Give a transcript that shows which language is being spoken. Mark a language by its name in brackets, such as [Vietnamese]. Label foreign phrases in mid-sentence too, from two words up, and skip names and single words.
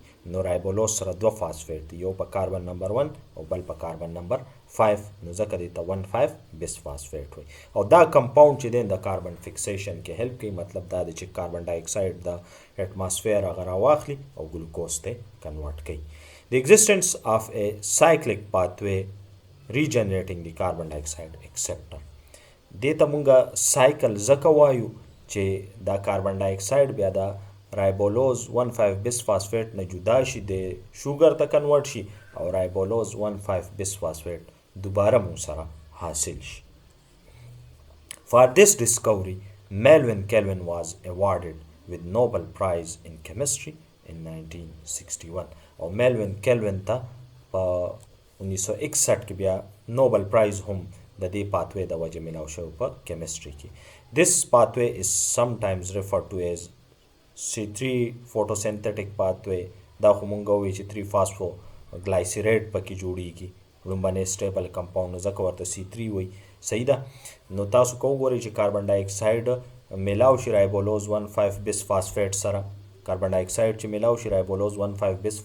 [Pashto] نو رایبولوز سره دوه فاسفیټ دي، یو په [English] carbon number [Pashto] 1 او بل په [English] carbon number [Pashto] 5، نو ځکه دې ته 1,5 bisphosphate وایي. او دا کمپاوند چې دی د [English] carbon fixation [Pashto] کې هیلپ کوي. مطلب دا دی چې [English] carbon dioxide [Pashto] د اټماسفیر هغه راواخلي او ګلوکوز ته کنورټ کوي. [English] The existence of a cyclic pathway regenerating the carbon dioxide acceptor. [Pashto] دې ته مونږه سایکل ځکه وایو چې دا [English] carbon dioxide [Pashto] بیا د [English] ribulose 1,5 bisphosphate [Pashto] نه جدا شي د شوګر ته کنورټ شي او [English] ribulose 1,5 bisphosphate [Pashto] دوباره مونږ سره حاصل شي. [English] For this discovery, Melvin Calvin was awarded with Nobel Prize in Chemistry in 1961 [Pashto] او میلوین کیلوین ته په 1961 کې بیا نوبل پرایز هم د دې پاتوی د وجه ملاو شوی په کیمستري کې. [English] This pathway is sometimes referred to as C3 photosynthetic pathway. [Pashto] دا خو مونږ وایو چې 3 فاسفوګلایسیریډ پکې جوړیږي لومبنی [English] stable compound [Pashto] ځکه ورته C3 وایي. صحیح ده. نو تاسو کو وګورئ چې [English] carbon dioxide [Pashto] میلاو شي [English] ribulose 1,5 bisphosphate [Pashto] سره، [English] carbon dioxide [Pashto] چې میلاو شي [English] ribulose 1,5 bis